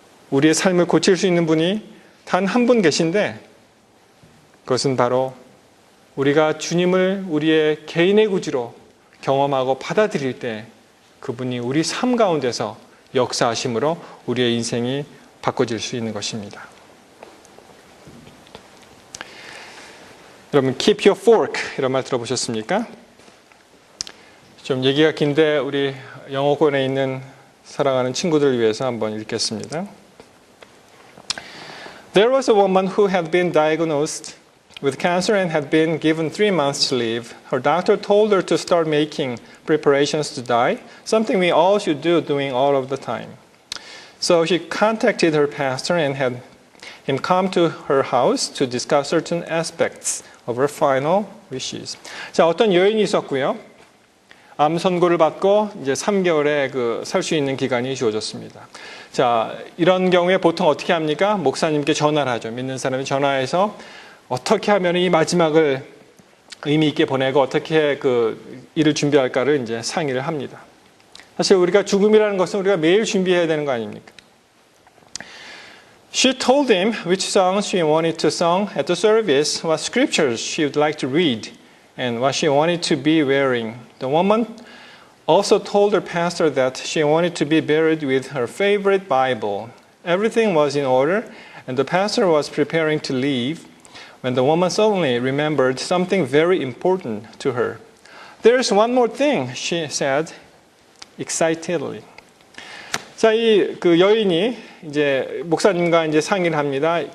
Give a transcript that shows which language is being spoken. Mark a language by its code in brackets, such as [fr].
[ko] 우리의 삶을 고칠 수 있는 분이 단 한 분 계신데 그것은 바로 우리가 주님을 우리의 개인의 구주로 경험하고 받아들일 때 그분이 우리 삶 가운데서 역사하심으로 우리의 인생이 바꿔질 수 있는 것입니다. 여러분, [en] keep your fork [ko] 이런 말 들어보셨습니까? 좀 얘기가 긴데 우리 영어권에 있는 사랑하는 친구들을 위해서 한번 읽겠습니다. [en] There was a woman who had been diagnosed with cancer and had been given 3 months to live. Her doctor told her to start making preparations to die, something we all should do doing all of the time. So she contacted her pastor and had him come to her house to discuss certain aspects of her final wishes. [ko] 자, 어떤 여인이 있었고요. 암 선고를 받고 이제 3개월의 살 수 있는 기간이 주어졌습니다. 자, 이런 경우에 보통 어떻게 합니까? 목사님께 전화를 하죠. 믿는 사람이 전화해서 어떻게 하면 이 마지막을 의미 있게 보내고 어떻게 일을 준비할까를 이제 상의를 합니다. 사실 우리가 죽음이라는 것은 우리가 매일 준비해야 되는 거 아닙니까? [en] She told him which songs she wanted to sing at the service, what scriptures she would like to read, and what she wanted to be wearing. The woman also told her pastor that she wanted to be buried with her favorite Bible. Everything was in order, and the pastor was preparing to leave when the woman suddenly remembered something very important to her. There's one more thing, she said excitedly. [ko] 자, 그 여인이 이제 목사님과 이제 상의를 합니다.